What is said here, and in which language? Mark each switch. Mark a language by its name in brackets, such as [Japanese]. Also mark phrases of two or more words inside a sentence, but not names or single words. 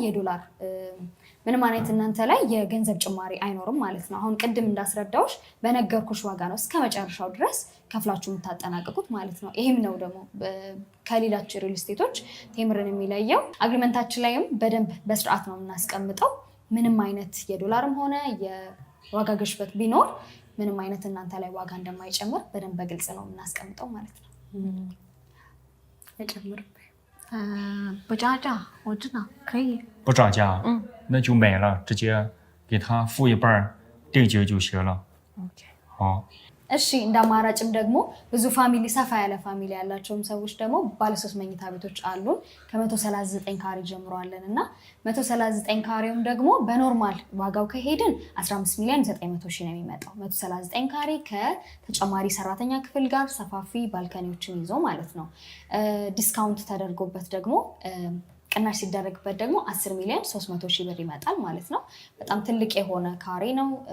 [Amharic] ላይ የገንዘብ ጭማሪ አይኖርም ማለት ነው። አሁን ቅድም እንዳስረዳውሽ በነገርኩሽ ዋጋ ነው እስከ መጨረሻው ድረስ ከፍላችሁ የምታጠናቅቁት ማለት ነው። ይሄም ነው ደግሞ ከሌሎች ሪል ስቴቶች ቴምርን የሚለየው። አግሪመንታችን ላይም በደንብ በስርዓት ነው የምናስቀምጠው። ምንም አይነት የዶላርም ሆነ የዋጋ ግሽበት ቢኖር ምንም አይነት እናንተ ላይ ዋጋ እንደማይጨምር በደንብ በግልጽ ነው የምናስቀምጠው ማለት ነው። [Chinese] 不涨价，我知道可以。不涨价，那就买了，直接给他付一半定金就行了。 OK。好。 [Amharic] እሺ እንደ አማራጭም ደግሞ ብዙ ፋሚሊ ሰፋ ያለ ፋሚሊ ያላቸውም ሰዎች ደግሞ ባለ 3 መኝታ ቤቶች አሉን ከ139 ካሬ ጀምሮ አለንና 139 ካሬውም ደግሞ በኖርማል ዋጋው ከሄድን 15 ሚሊዮን 900 ሺህ ነው የሚመጣው 139 ካሬ ከተጨማሪ ሰራተኛ ክፍል ጋር ሰፋፊ ባልከኒዎችን ይዞ ማለት ነው ዲስካውንት ተደርጎበት ደግሞ ቅናሽ ሲደረግበት ደግሞ 10 ሚሊዮን 300 ሺህ ብር ይመጣል ማለት ነው በጣም ትልቅ የሆነ ካሬ ነው